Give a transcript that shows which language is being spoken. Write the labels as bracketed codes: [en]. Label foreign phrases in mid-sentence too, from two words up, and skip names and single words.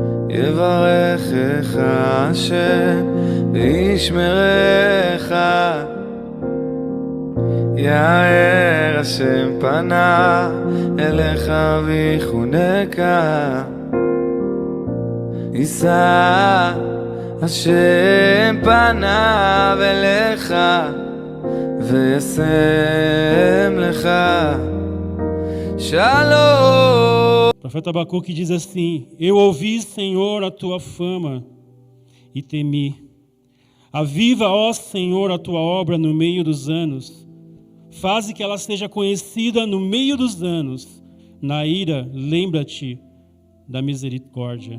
[he] יברכך השם וישמרך, יאר השם פניו אליך ויחונקה, יישא השם פניו אליך וישם לך Shalom. [pt] O profeta Abacuque diz assim: eu ouvi, Senhor, a tua fama e temi. Aviva, ó Senhor, a tua obra no meio dos anos. Faze que ela seja conhecida no meio dos anos. Na ira, lembra-te da misericórdia.